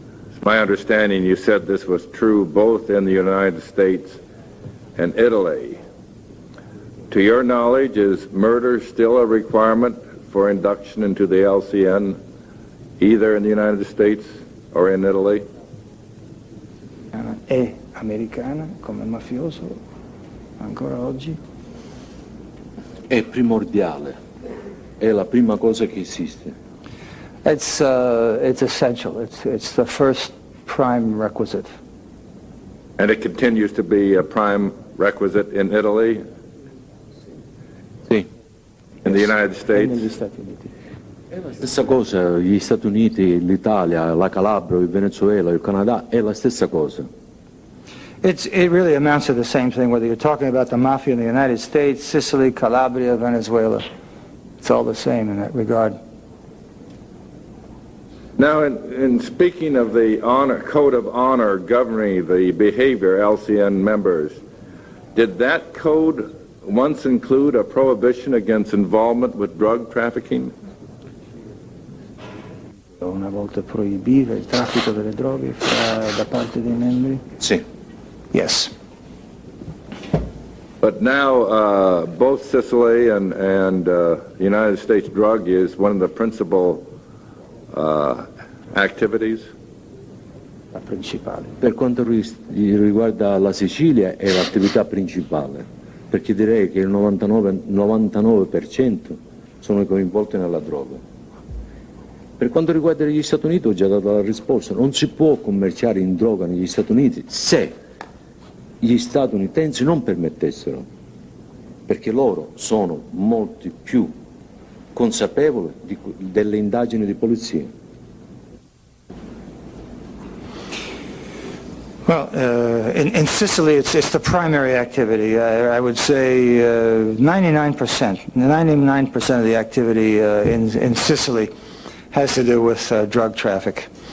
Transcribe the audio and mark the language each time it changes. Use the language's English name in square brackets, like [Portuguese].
[English] It's my understanding you said this was true both in the United States and Italy. To your knowledge, is murder still a requirement for induction into the LCN, either in the United States or in Italy? [Italian] È americana come mafioso ancora oggi? È primordiale, è la prima cosa che esiste. [English] It's essential. It's the first prime requisite. And it continues to be a prime requisite in Italy? [Italian] Sì. [English] In the United States? [Italian] Negli Stati Uniti. È la stessa cosa, gli Stati Uniti, l'Italia, la Calabria, il Venezuela, il Canada, è la stessa cosa. [English] It really amounts to the same thing, whether you're talking about the mafia in the United States, Sicily, Calabria, Venezuela. It's all the same in that regard. Now, in speaking of the code of honor governing the behavior LCN members, did that code once include a prohibition against involvement with drug trafficking? [Italian] Una volta proibire il traffico delle droghe da parte dei membri? Sì. [English] Yes. But now both Sicily and the United States drug is one of the principal activities? [Italian] La principale. Per quanto riguarda la Sicilia è l'attività principale, perché direi che il 99% sono coinvolti nella droga. Per quanto riguarda gli Stati Uniti ho già dato la risposta, non si può commerciare in droga negli Stati Uniti se gli statunitensi non permettessero, perché loro sono molti più consapevoli delle indagini di polizia. [English] Well, in Sicily, it's the primary activity. I would say 99% of the activity in Sicily has to do with drug traffic.